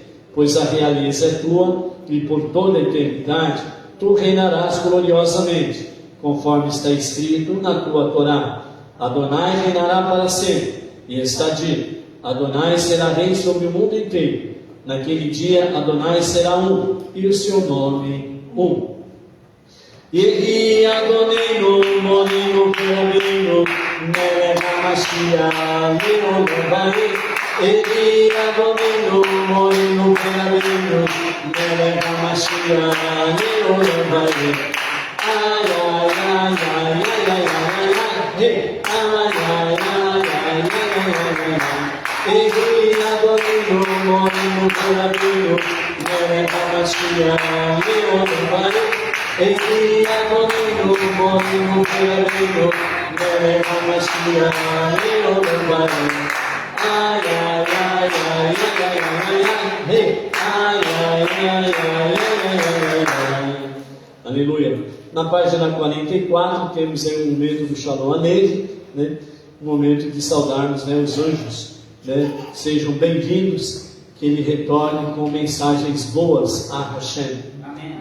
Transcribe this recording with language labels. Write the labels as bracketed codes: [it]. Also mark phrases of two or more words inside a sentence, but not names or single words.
[pt] Pois a realeza é Tua, e por toda a eternidade Tu reinarás gloriosamente, conforme está escrito na Tua Torá. Adonai reinará para sempre, E está dito: Adonai será rei sobre o mundo inteiro. Naquele dia Adonai será um, e o seu nome um. [he] יחי אדוננו מורנו כרמינו מלך המשיח לעולם ועד. יחי אדוננו מורנו כרמינו מלך המשיח לעולם ועד. Ay, ay, ay, ay, ay, ay, ay, ay, hey, ay, ay, ay, ay, ay, ay, ay. יחי אדוננו מורנו כרמינו מלך המשיח לעולם ועד. יחי אדוננו מורנו כרמינו מלך המשיח לעולם ועד. Ay, ay, ay, ay, ay, ay, ay, hey, ay, ay, ay, ay, ay, ay. [pt] Aleluia. Na página 44 temos aí um momento do Shalom Aleichem, né? Um momento de saudarmos, né, os anjos, né? Sejam bem-vindos, que ele retorne com mensagens boas a Hashem. Amém.